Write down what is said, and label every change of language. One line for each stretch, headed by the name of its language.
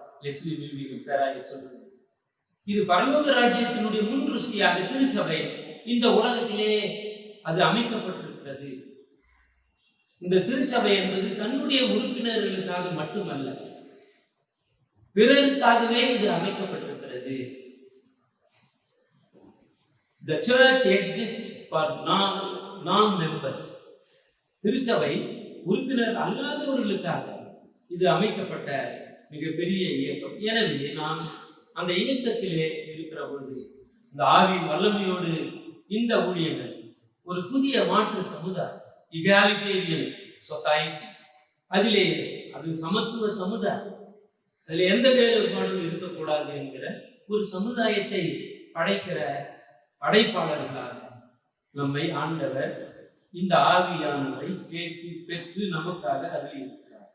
Tamil: Leslie வில்விகம் பேராயர் சொல்றது. இது பரலோக ராஜ்யத்தினுடைய முன்ருசியாக திருச்சபை இந்த உலகத்திலே அது அமைக்கப்பட்டிருக்கிறது. இந்த திருச்சபை என்பது தன்னுடைய உறுப்பினர்களுக்காக மட்டுமல்ல, பிறருக்காகவே இது அமைக்கப்பட்டிருக்கிறது.
English: The church exists for non-members.
Tamil: திருச்சபை உறுப்பினர் அல்லாதவர்களுக்காக இது அமைக்கப்பட்ட மிகப்பெரிய இயக்கம். எனவே நாம் அந்த இயக்கத்திலே இருக்கிற பொழுது இந்த ஆவியின் வல்லமையோடு இந்த ஊழியங்கள் ஒரு புதிய மாற்று சமுதாயம், இகாலிட்டேரியன் சொசைட்டி, அதிலே அது சமத்துவ சமுதாயம், அதில் எந்த வேறுபாடும் இருக்கக்கூடாது என்கிற ஒரு சமுதாயத்தை படைக்கிற படைப்பாளர்களாக நம்மை ஆண்டவர் இந்த ஆவியானவரை கேட்டு பெற்று நமக்காக அருளியிருக்கிறார்.